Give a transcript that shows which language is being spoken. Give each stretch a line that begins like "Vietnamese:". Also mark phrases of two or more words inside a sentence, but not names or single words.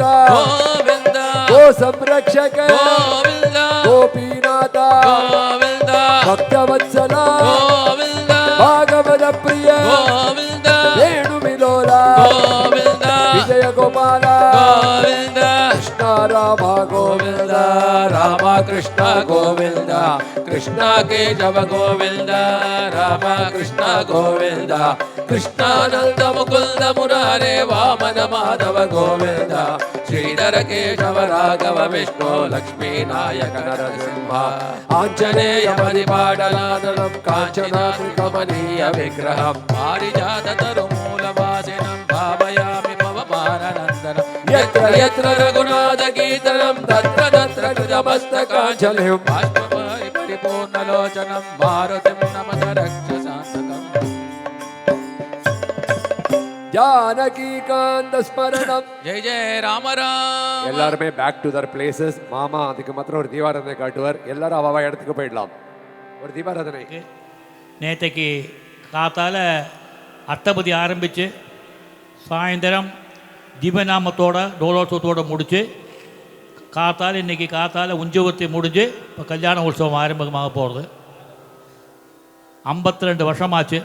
Sanskrit: गोविंद गो संरक्षक गोविंद गोपीनाथ गोविंद भक्तवत्सल गोविंद भागवत प्रिय गोविंद वेणु विलोला गोविंद विजय गोपाल गोविंद कृष्ण राम गोविंद राम कृष्ण गोविंद कृष्ण केशव गोविंद राम कृष्ण गोविंद कृष्णानंद मुकुंद मुरारे वामन माधव गोविंद श्रीधर केशव राघव विष्णु लक्ष्मी नायक नरसिंह आंजनेय परिपाटलादनं कांचनात्रिकमनीय विग्रहं पारिजात तरुमूलवासिनं भावयामि पवमाननन्दनं यत्र यत्र रघुनाथ कीर्तनं तत्र तत्र कृतमस्तकाञ्जलिं बाष्पपरिपूर्णलोचनं मारुतिं नमत रक्षसान्तकम् जानकी कांत स्मरणम जय जय राम राम
Tamil: எல்லாரும்
English: back to their places
Tamil: மாமா அதுக்கு மாத்திரம் ஒரு தீபாராதனை காட்டுவார் எல்லாரும் அவ இடத்துக்கு போயிடலாம் ஒரு தீபாராதனை நேற்றைக்கு காத்தால அஷ்டபதி ஆரம்பித்து சாயந்தரம் தீபநாமத்தோட டோலோத்சவத்தோடு முடித்து காத்தால் இன்றைக்கி காத்தால் உஞ்சவர்த்தி முடிஞ்சு இப்போ கல்யாண உற்சவம் ஆரம்பமாக போகிறது 52 வருஷமாச்சு.